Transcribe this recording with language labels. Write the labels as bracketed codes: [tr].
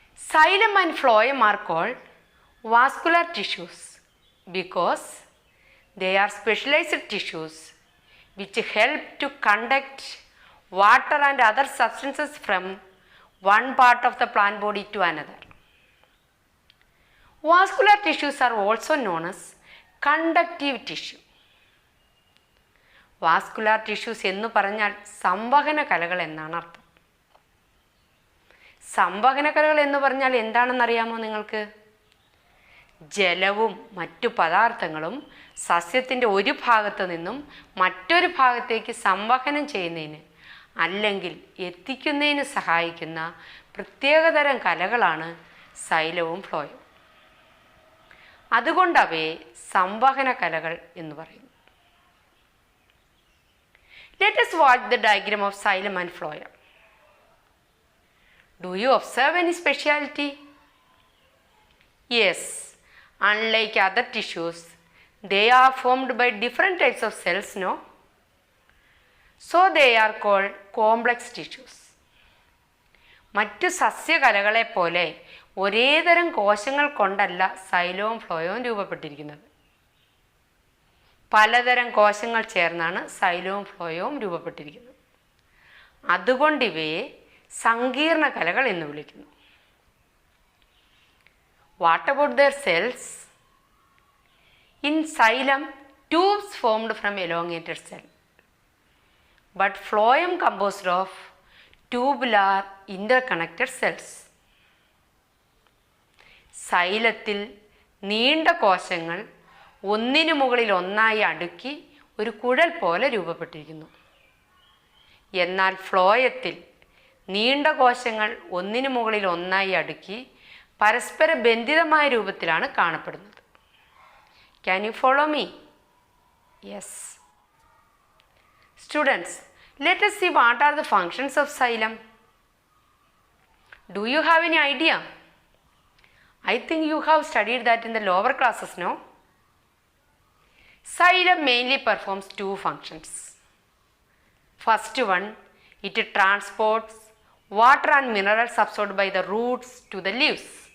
[en] Xylem and phloem are called vascular tissues because they are specialized tissues which help to conduct water and other substances from one part of the plant body to another. Vascular tissues are also known as conductive tissue. [ml] Vascular tissues എന്ന് പറഞ്ഞാൽ സംവഹന കലകൾ എന്നാണ് അർത്ഥം. സംവഹന കലകൾ എന്ന് പറഞ്ഞാൽ എന്താണെന്നറിയാമോ നിങ്ങൾക്ക്? ജലവും മറ്റു പദാർത്ഥങ്ങളും സസ്യത്തിൻ്റെ ഒരു ഭാഗത്തു നിന്നും മറ്റൊരു ഭാഗത്തേക്ക് സംവഹനം ചെയ്യുന്നതിന് അല്ലെങ്കിൽ എത്തിക്കുന്നതിന് സഹായിക്കുന്ന പ്രത്യേകതരം കലകളാണ് സൈലവും ഫ്ലോയും. അതുകൊണ്ട് അവയെ സംവഹന കലകൾ എന്ന് പറയുന്നു. [en] Let us watch the diagram of xylem and phloem. Do you observe any speciality? Yes, unlike other tissues, they are formed by different types of cells, no? So they are called complex tissues. [ml] മറ്റു സസ്യകലകളെ പോലെ ഒരേതരം കോശങ്ങൾ കൊണ്ടല്ല സൈലവും ഫ്ലോയവും രൂപപ്പെട്ടിരിക്കുന്നത്. പലതരം കോശങ്ങൾ ചേർന്നാണ് സൈലവും ഫ്ലോയവും രൂപപ്പെട്ടിരിക്കുന്നത്. അതുകൊണ്ട് ഇവയെ സങ്കീർണ കലകൾ എന്ന് വിളിക്കുന്നു. [en] What about their cells? In xylem tubes formed from elongated cell, but phloem composed of tubular interconnected cells. [ml] സൈലത്തിൽ നീണ്ട കോശങ്ങൾ ഒന്നിനു മുകളിൽ ഒന്നായി അടുക്കി ഒരു കുഴൽ പോലെ രൂപപ്പെട്ടിരിക്കുന്നു. എന്നാൽ ഫ്ലോയത്തിൽ നീണ്ട കോശങ്ങൾ ഒന്നിനു മുകളിൽ ഒന്നായി അടുക്കി പരസ്പര ബന്ധിതമായ രൂപത്തിലാണ് കാണപ്പെടുന്നത്. [en] Can you follow me? Yes. Students, let us see what are the functions of xylem. Do you have any idea? I think you have studied that in the lower classes, no? Xylem mainly performs two functions. First one, it transports water and minerals absorbed by the roots to the leaves.